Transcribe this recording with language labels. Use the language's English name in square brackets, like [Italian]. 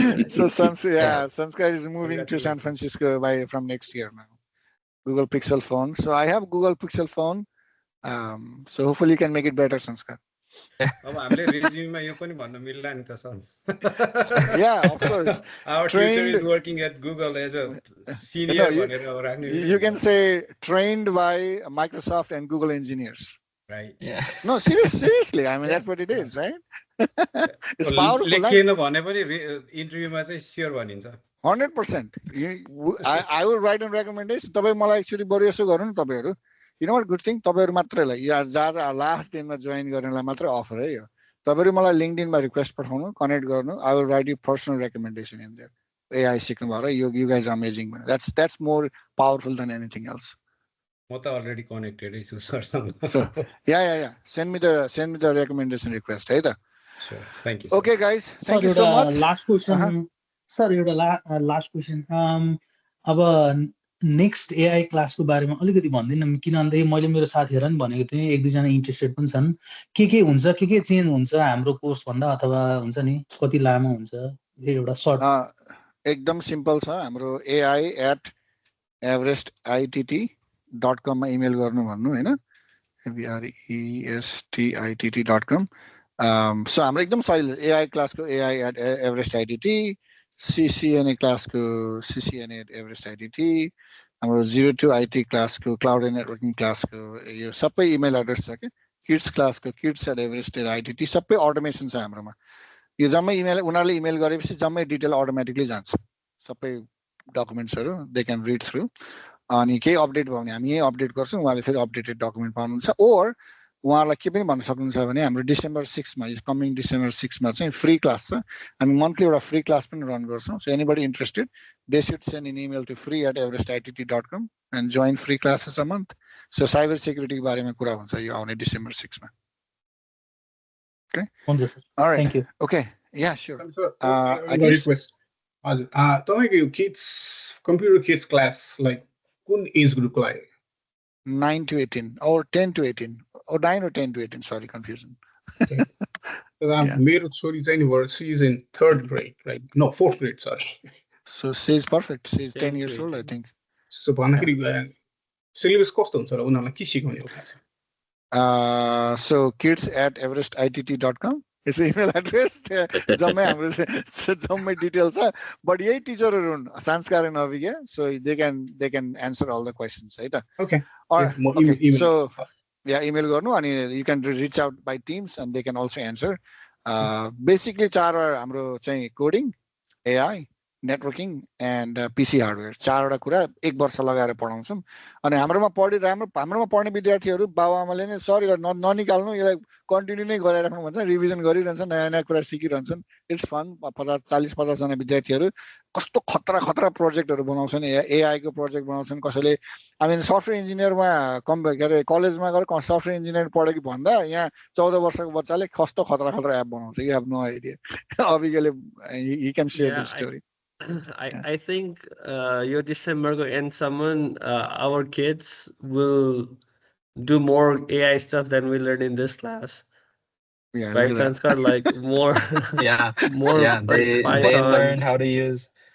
[English] So Sanskar is moving to San Francisco from next year now. Google Pixel phone. So I have Google Pixel phone. So hopefully you can make it better, Sanskar. [Nepali] अब हामीले resume-मा यो पनि भन्न मिल्ला नि त sir. [English] Yeah, of course. Our tutor is working at Google as a senior [Nepali] भनेर राख्नु. [English] You can say trained by Microsoft and Google engineers. Right. Yeah. No, seriously. I mean, that's what it is, right? It's powerful. [Nepali] लेखिएन भने पनि इन्टरभ्यूमा चाहिँ sure भनिन्छ. [English] 100%. I will write a recommendation. [Nepali] तपाईँ मलाई actually बरु यसो गर्नु नि तपाईहरु. [English] You know what good thing? [Nepali] तपाईहरु मात्रैलाई या जहाँ लास्ट दिनमा जोइन गर्नेलाई मात्रै अफर है यो. तपाईहरु मलाई लिंक्डइनमा रिक्वेस्ट पठाउनु, कनेक्ट गर्नु. [English] I will write you personal recommendation in there. AI [Nepali] सिक्नु भयो र [English] you guys are amazing. That's more powerful than anything else. [Nepali] म त अलरेडी कनेक्टेड छु सरसँग. [English] So yeah. Send me the recommendation request है त. Sure. Thank you. Okay guys, thank you so much. Last question. Sir, एउटा last question. [Nepali] अब next AI क्लासको बारेमा अलिकति भन्दिनँ किन भन्दै मैले मेरो साथीहरुलाई पनि भनेको थिएँ, एक दुई जना इन्ट्रेस्टेड पनि छन्. के हुन्छ, के चेन्ज हुन्छ हाम्रो कोर्स भन्दा, अथवा हुन्छ नि कति लामो हुन्छ, एउटा सर्ट. एकदम सिम्पल छ. हाम्रो ai@everestitt.com मा इमेल गर्नु भन्नु हैन. everestitt.com. So हाम्रो एकदम सजिलो. AI क्लासको ai@everestitt, CCNA क्लासको CCNA@everestitt, हाम्रो 02 IT क्लासको क्लाउड एन्ड नेटवर्किङ क्लासको यो सबै इमेल एड्रेस छ के. किड्स क्लासको kids@everestitt सबै अटोमेसन छ हाम्रोमा. यो जम्मै इमेल उनीहरुले इमेल गरेपछि जम्मै डिटेल अटोमेटिकली जान्छ. सबै डकुमेन्ट्सहरु दे क्यान रिड थ्रु. अनि केही अपडेट भयो भने हामी यही अपडेट गर्छौं. उहाँले फेरि अपडेटेड डकुमेन्ट पाउनुहुन्छ. ओर उहाँलाई के पनि भन्न सक्नुहुन्छ भने हाम्रो डिसेम्बर 6 मा कमिङ डिसेम्बर 6 मा चाहिँ फ्री क्लास छ. हामी मन्थली एउटा फ्री क्लास पनि रन गर्छौं. [English] So anybody interested, they should send an email to free@everestitt.com and join free classes a month. [Nepali] So cyber security बारेमा कुरा हुन्छ यो आउने डिसेम्बर 6 मा. [English] Okay. [Nepali] हुन्छ sir. [English] All right. Thank you. Okay. Yeah, sure. I guess request. [Nepali] तपाईँको यो kids computer kids class like कुन एज ग्रुपको लागि? [English] 9 to 18 or 10 to 18 or 9 or 10 to 18, sorry, confusion. [Nepali] मेरो छोरी चाहिँ नि [English] she is in 3rd grade, right? No, 4th grade, sorry. So she's perfect. She's 10 years old, I think. [Nepali] So भन्दाखेरि syllabus कस्तो हुन्छ र उनीहरुलाई के सिकाउने हो खास? [English] So kids@everestitt.com [Nepali] यसो इमेल एड्रेस जम्मै हाम्रो जम्मै डिटेल छ बट यही टिचरहरू हुन् संस्कार and Abhidnya [English] so they can answer all the questions [Nepali] है त [English] Okay. [Nepali] ओके सो या इमेल गर्नु अनि [English] you can reach out by Teams and they can also answer [Nepali] basically चारवटा हाम्रो चाहिँ कोडिङ एआई नेटवर्किङ एन्ड पिसी हार्डवेयर चारवटा कुरा 1 वर्ष लगाएर पढाउँछौँ अनि हाम्रोमा पढ्ने विद्यार्थीहरू बाबुआमाले नै सरी ननिकाल्नु यसलाई कन्टिन्यू नै गराइराख्नु भन्छ रिभिजन गरिरहन्छन् नयाँ नयाँ कुरा सिकिरहन्छन् इट्स फन 40-50 जना विद्यार्थीहरू कस्तो खतरा प्रोजेक्टहरू बनाउँछन् एआईको प्रोजेक्ट बनाउँछन् कसैले आई मिन सफ्टवेयर इन्जिनियरमा के अरे कलेजमा गएर सफ्टवेयर इन्जिनियर पढेको भन्दा यहाँ 14 वर्षको बच्चाले कस्तो खतरा एप बनाउँछ कि अब no idea अभिज्ञले [English] He can share the story I think your December go end someone our kids will do more AI stuff than we learned in this class. Yeah, right, Sanskar, like more. More. Yeah, like they learn how to use.